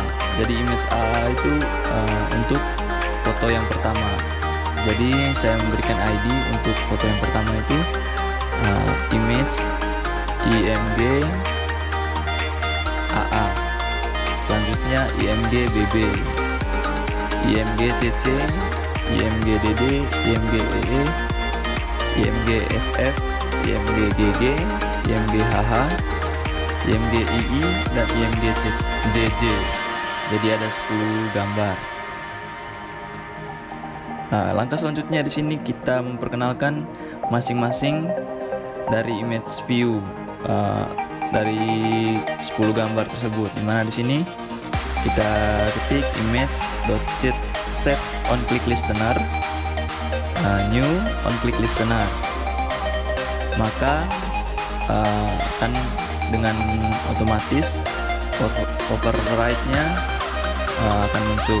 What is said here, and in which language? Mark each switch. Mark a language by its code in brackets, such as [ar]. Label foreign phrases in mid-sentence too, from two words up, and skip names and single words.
[id] Jadi image AA itu untuk foto yang pertama. Jadi saya memberikan ID untuk foto yang pertama itu image IMG AA, selanjutnya IMG BB, IMG CC, IMG DD, IMG EE, IMG FF, IMG GG, IMG HH, IMG II, dan IMG JJ. Jadi ada 10 gambar. Nah, langkah selanjutnya di sini kita memperkenalkan masing-masing dari [en] image view [id] dari 10 gambar tersebut, dimana di sini kita ketik [en] image.set on click listener [id] new on click listener, maka akan dengan otomatis override-nya akan muncul.